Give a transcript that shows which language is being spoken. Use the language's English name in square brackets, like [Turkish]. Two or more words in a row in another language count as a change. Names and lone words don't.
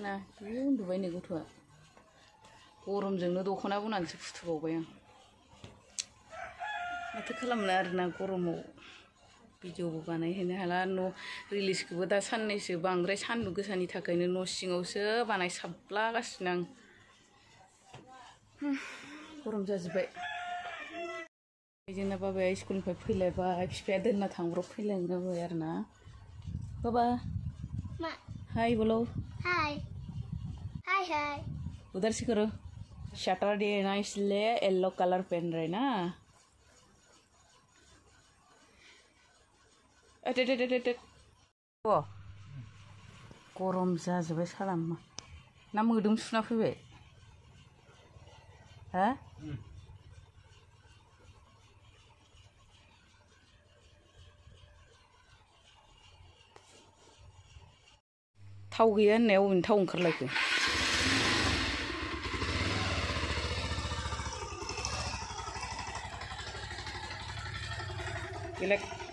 [Bodo] ना उन्दुबाय नै गथ'आ गरमजोंनो दख'ना बनानैसो फुथुबावबाय आं माथो खालामनो आरोना गरमाव भिडिअबो बानायहैनो हाला न' रिलिजखौबो दा साननैसो बांद्राय सान्दुं गोसानि थाखायनो न' सिङावसो बानायसाबलागासिनो आं गरम जाजोब्बाय जोंना बाबाया स्कुलनिफ्राय फैलायबाय बिफाया दोनना थांब्रब फैलायबाय आरोना बाबा हाय बोलो हाय हाय हाय [Hindi] उधर से करो सैटरडे है ना इसलिए [English] yellow colour [Hindi] पहन रहे ना [Bodo] गरम जाजोब्बाय सालामा ना मोदोम सुना फैबाय हा थाव गैया होननाया अबेनि थाव ओंखारलायखो बेलेग